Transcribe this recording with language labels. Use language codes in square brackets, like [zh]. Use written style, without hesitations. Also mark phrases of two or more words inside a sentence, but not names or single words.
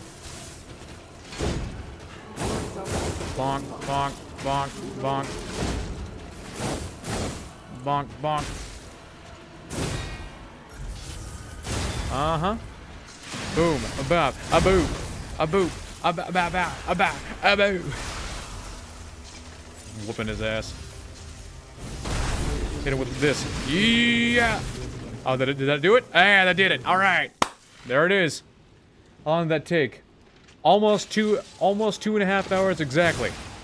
[en] Bonk, bonk, bonk, bonk. Bonk, bonk. Uh-huh. Boom, a bop, a boop, a boop, a ba ba ba, a ba, a boo. Whooping his ass. Hit him with this. Yeah. Oh, did that do it? Ah, that did it. All right. There it is. How long did that take? Almost 2.5 hours exactly.